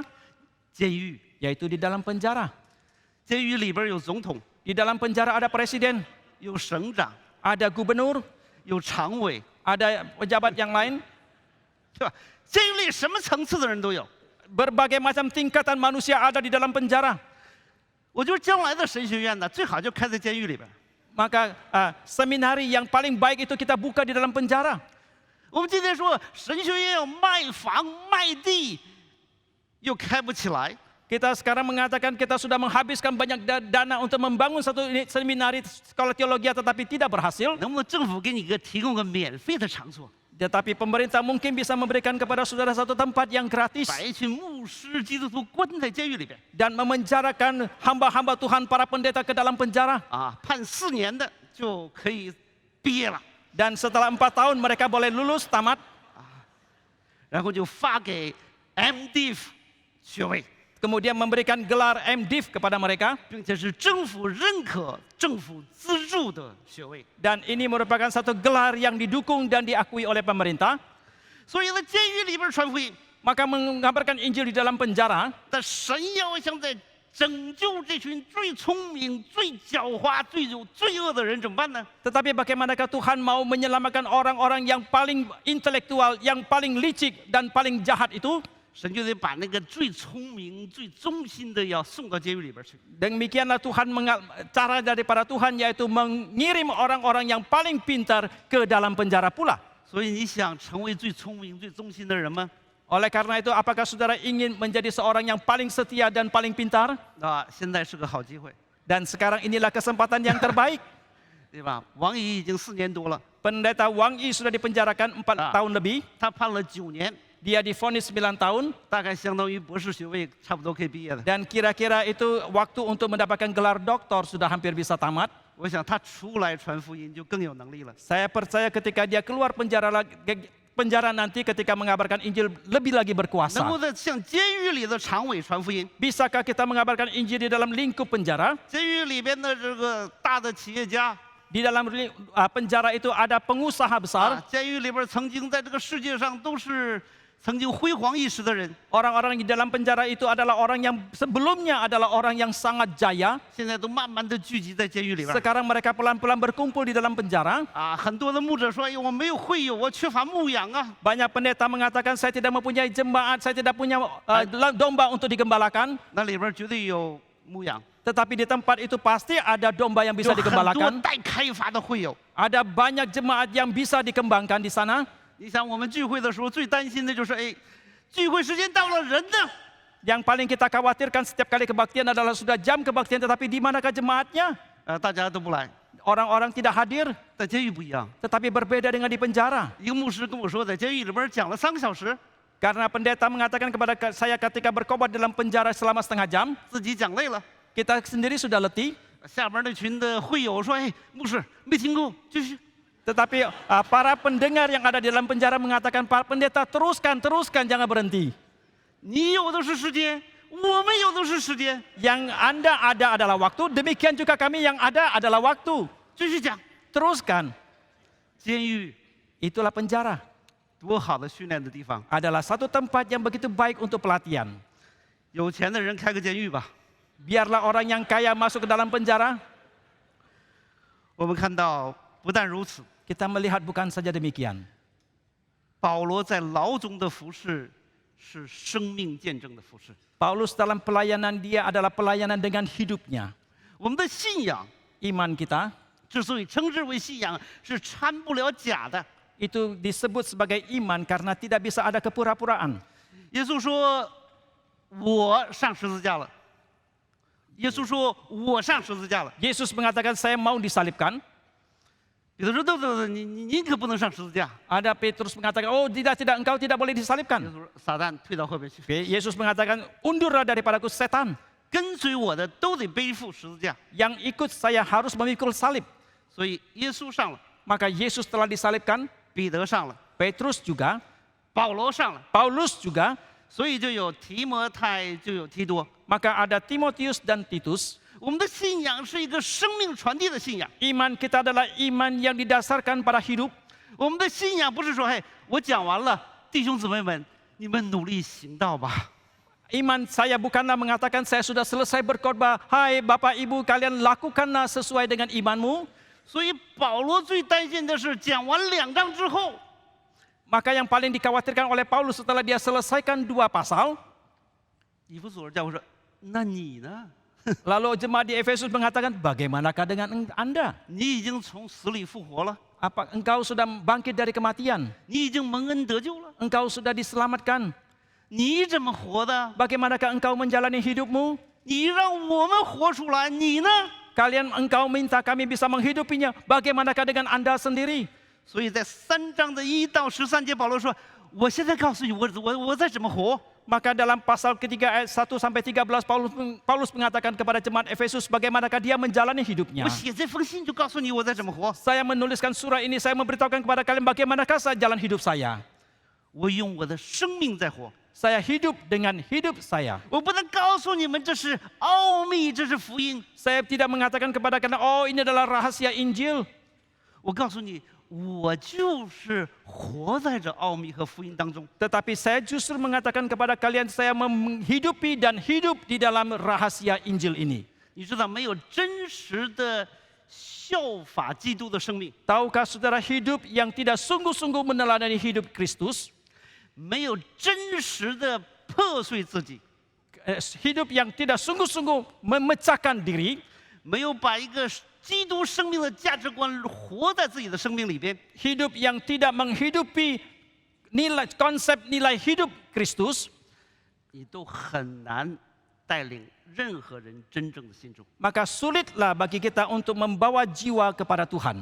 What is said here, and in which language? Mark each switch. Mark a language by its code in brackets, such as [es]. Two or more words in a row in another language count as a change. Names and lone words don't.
[zh] 监狱， [id] Yaitu di dalam penjara. [zh] 监狱里边有总统， [id] Di dalam penjara ada presiden, [zh] 有省长， [id] ada gubernur, [zh] 有常委， [id] ada pejabat yang lain. [zh] 对吧？监狱里什么层次的人都有。 [id] Berbagai macam tingkatan manusia ada di dalam penjara. [zh] 我觉得将来的神学院呢，最好就开在监狱里边。 [id] Maka seminari yang paling baik itu kita buka di dalam penjara. [zh] 我们今天说神学院要卖房卖地，又开不起来。 [id] Kita sekarang mengatakan kita sudah menghabiskan banyak dana untuk membangun satu seminari sekolah teologi tetapi tidak berhasil. [zh] 能不能政府给你提供个免费的场所， [id] Tetapi pemerintah mungkin bisa memberikan kepada saudara satu tempat yang gratis [zh] 把一群牧师、基督徒关在监狱里边 [id] dan memenjarakan hamba-hamba Tuhan para pendeta ke dalam penjara. [zh] 啊，判4年的就可以毕业了， [id] Dan setelah 4 tahun mereka boleh lulus tamat. [zh] 然后就发给 MDiv 学位。 [id] kemudian memberikan gelar MDiv kepada mereka, [zh] 并且是政府认可、政府资助的学位。 [id] dan ini merupakan satu gelar yang didukung dan diakui oleh pemerintah. [zh] 所以在监狱里边传福音， [id] Maka mengabarkan Injil di dalam penjara, [zh] 但神要想在拯救这群最聪明、最狡猾、最有罪恶的人，怎么办呢？ [id] tetapi bagaimanakah Tuhan mau menyelamatkan orang-orang yang paling intelektual, yang paling licik dan paling jahat itu? [zh] 神就得把那个最聪明、最忠心的要送到监狱里边去。 [id] Demikianlah Tuhan cara daripada Tuhan yaitu mengirim orang-orang yang paling pintar ke dalam penjara pula. [zh] 所以你想成为最聪明、最忠心的人吗？ [id] Oleh karena itu, apakah saudara ingin menjadi seorang yang paling setia dan paling pintar? [zh] 啊，现在是个好机会， [id] Dan sekarang inilah kesempatan yang terbaik. [zh] 对吧？王乙已经4年多了， [id] Pendeta Wang Yi sudah dipenjarakan 4 tahun lebih. [zh] 他判了9年， [id] Dia divonis 9 tahun. [zh] 大概相当于博士学位，差不多可以毕业的。 [id] Dan kira-kira itu waktu untuk mendapatkan gelar doktor sudah hampir bisa tamat. [zh] 我想他出来传福音就更有能力了。 [id] Saya percaya ketika dia keluar penjara nanti ketika mengabarkan Injil lebih lagi [zh] 能够 [id] berkuasa. [zh] 在向监狱里的常委传福音， [id] Bisakah kita mengabarkan Injil di dalam lingkup penjara? [zh] 监狱里边的这个大的企业家 [id] Di dalam penjara itu ada pengusaha 啊 besar, ， [zh] 监狱里边曾经在这个世界上都是曾经辉煌一时的人， [id] orang-orang di dalam penjara itu adalah orang yang sebelumnya adalah orang yang sangat jaya. [zh] 现在都慢慢的聚集在监狱里边。 [id] Sekarang mereka pelan-pelan berkumpul di dalam penjara. [zh] 啊，很多的牧者说：“哎呦，我没有会友，我缺乏牧养啊。 [id] Banyak pendeta mengatakan saya tidak mempunyai jemaat, saya tidak punya domba untuk digembalakan. ” [zh] 那里边绝对有牧养， [id] Tetapi di tempat itu pasti ada domba yang [zh] 有 [id] bisa [zh] 很多 [id] digembalakan. [zh] 待开发的会友。 [id] Ada banyak jemaat yang bisa dikembangkan di sana. [zh] 你想，我们聚会的时候最担心的就是，哎，聚会时间到了，人呢？ Yang paling kita khawatirkan setiap kali kebaktian adalah sudah jam kebaktian, tetapi di manakah jemaatnya? 大家都不来。 [id] Orang-orang tidak hadir, [zh] 在监狱不一样， [id] tetapi berbeda dengan di penjara. [zh] 一个牧师跟我说，在监狱里边讲了3个小时， [id] Karena pendeta mengatakan kepada saya ketika berkhotbah dalam penjara selama setengah jam, [zh] 自己讲累了。 [id] kita sendiri sudah letih. [zh] 下边那群的会友说：“哎，牧师没听够，继续。” [id] Tetapi para pendengar yang ada di dalam penjara mengatakan, Pak Pendeta teruskan, jangan berhenti. [zh] 你有的是时间，我们有的是时间， [id] Yang Anda ada adalah waktu, demikian juga kami yang ada adalah waktu. [zh] 继续讲。 [id] Teruskan. [zh] 监狱 [id] Itulah penjara. [zh] 多好的训练的地方， [id] Adalah satu tempat yang begitu baik untuk pelatihan. [zh] 有钱的人开个监狱吧。 [id] Biarlah orang yang kaya masuk ke dalam penjara. [zh] 我们看到，不但如此， [id] Kita melihat bukan saja demikian. [zh] 保罗在牢中的服侍是生命见证的服侍。 [id] Paulus dalam pelayanan dia adalah pelayanan dengan hidupnya. [zh] 我们的信仰 [id] Iman kita [zh] 之所以称之为信仰，是掺不了假的。 [id] itu disebut sebagai iman karena tidak bisa ada kepura-puraan. [zh] 耶稣说：“我上十字架了。” 耶稣说：“我上十字架了。 [id] Yesus mengatakan saya mau disalibkan. ” [zh] 彼得说：“对，您可不能上十字架。 [id] Ada Petrus mengatakan, oh tidak, engkau tidak boleh ” [zh] 耶 [id] disalibkan. [zh] 稣说：“撒旦退到后边去， [id] Yesus mengatakan, undurlah daripadaku setan. [zh] 跟随我的都得背负十字架。 [id] Yang ikut saya harus memikul salib. ” [zh] 所以耶稣上了， [id] Maka Yesus telah disalibkan, [zh] 彼得上了， [id] Petrus juga, [zh] 保罗上了， [id] Paulus juga, [zh] 所以就有提摩太，就有提多。 [id] maka ada Timotius dan Titus. [zh] 我们的信仰是一个生命传递的信仰。 [id] Iman kita adalah iman yang didasarkan pada hidup. [zh] 我们的信仰不是说，嘿，我讲完了，弟兄姊妹们，你们努力行道吧。 [id] Iman saya bukanlah mengatakan saya sudah selesai berkhotbah. Hai Bapak Ibu, kalian lakukanlah sesuai dengan imanmu. [zh] 所以保罗最担心的是，讲完2章之后， [id] Maka yang paling dikhawatirkan oleh Paulus setelah dia selesaikan 2 pasal, [zh] 以弗所教会说：“那你呢？ [id] lalu jemaat di Efesus mengatakan, bagaimanakah dengan Anda? [zh] 你已经从死里复活了， [id] Apa engkau sudah bangkit dari kematian? [zh] 你已经蒙恩得救了， [id] Engkau sudah diselamatkan. [zh] 你怎么活的？ [id] Bagaimanakah engkau menjalani hidupmu? [zh] 你让我们活出来，你呢？” [id] Engkau minta kami bisa menghidupinya. Bagaimanakah dengan Anda sendiri? [zh] 所以在3章的1到13节，保罗说：“我现在告诉你，我在怎么活。 [id] Maka dalam pasal ketiga ayat 1 sampai 13 Paulus mengatakan kepada jemaat Efesus bagaimanakah dia menjalani hidupnya. [zh] 我写这封信就告诉你我在怎么活。 [id] Saya menuliskan surat ini, saya memberitahukan kepada kalian bagaimanakah jalan hidup saya. [zh] 我用我的生命在活， [id] saya hidup dengan hidup saya. [zh] 我不能告诉你们这是奥秘，这是福音。 [id] Saya tidak mengatakan kepada kalian, oh ini adalah rahasia Injil. [zh] 我告诉你，我就是活在这奥秘和福音当中。 [id] Tetapi saya justru mengatakan kepada kalian, saya menghidupi dan hidup di dalam rahasia Injil ini. [zh] 你知道，没有真实的效法基督的生命， [id] Tahukah saudara hidup yang tidak sungguh-sungguh meneladani hidup Kristus? [zh] 没有真实的破碎自己， [id] Hidup yang tidak sungguh-sungguh memecahkan diri, [zh] 没有把一个基督生命的价值观活在自己的生命里边， [id] hidup yang tidak menghidupi konsep nilai hidup Kristus, [zh] 你都很难带领任何人真正的信主。 [id] maka sulitlah bagi kita untuk membawa jiwa kepada Tuhan.